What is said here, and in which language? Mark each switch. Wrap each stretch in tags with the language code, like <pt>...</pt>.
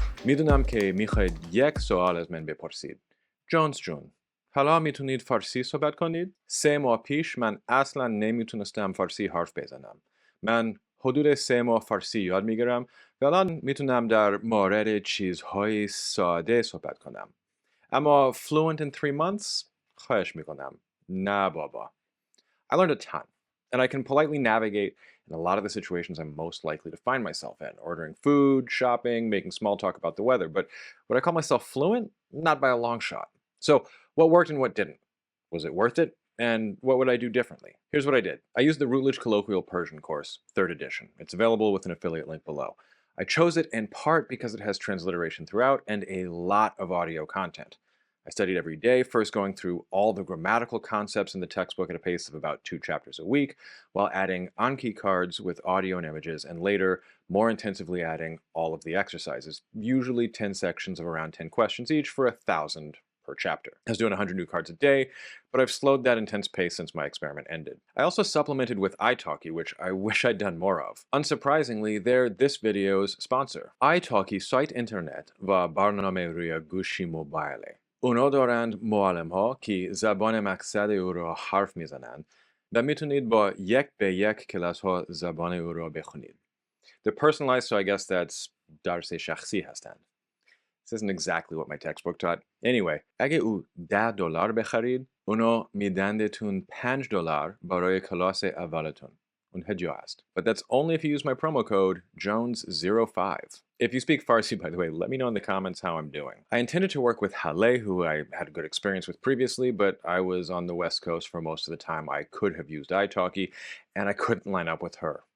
<fa>میدونم که میخواید یک سوال از من بپرسید. جونز جون، حالا میتونید فارسی صحبت کنید؟ 3 ماه پیش من اصلا نمیتونستم فارسی حرف بزنم. من حدود 3 ماه فارسی یاد میگیرم و الان میتونم در مورد چیزهای ساده صحبت کنم. اما</fa> <en>fluent in 3 months؟</en> <fa>خواهش میکنم. نه بابا.</fa> <en>I learned a ton, and I can politely navigate in a lot of the situations I'm most likely to find myself in, ordering food, shopping, making small talk about the weather. But would I call myself fluent? Not by a long shot. So what worked and what didn't? Was it worth it? And what would I do differently? Here's what I did. I used the Routledge Colloquial Persian course, 3rd edition. It's available with an affiliate link below. I chose it in part because it has transliteration throughout and a lot of audio content. I studied every day, first going through all the grammatical concepts in the textbook at a pace of about 2 chapters a week, while adding Anki cards with audio and images, and later more intensively adding all of the exercises, usually 10 sections of around 10 questions each for 1,000 per chapter. I was doing 100 new cards a day, but I've slowed that intense pace since my experiment ended. I also supplemented with italki, which I wish I'd done more of. Unsurprisingly, they're this video's sponsor.</en> <fa>italki site internet و برنامه روی گوشی موبایله. اونا دارند معلم ها که زبان مقصد او را حرف میزنند و میتونید با 1 به 1 کلاس ها زبان او را بخونید.</fa> <en>They're personalized, so I guess that's</en> <fa>درس شخصی هستند.</fa> <en>This isn't exactly what my textbook taught. Anyway,</en> <fa>اگه او $10 بخرید، اونا میدندتون $5 برای کلاس اولتون. اون هدیه است.</fa> <en>But that's only if you use my promo code Jones05. If you speak Farsi, by the way, let me know in the comments how I'm doing. I intended to work with Hale, who I had a good experience with previously, but I was on the West Coast for most of the time. I could have used italki, and I couldn't line up with her.</en>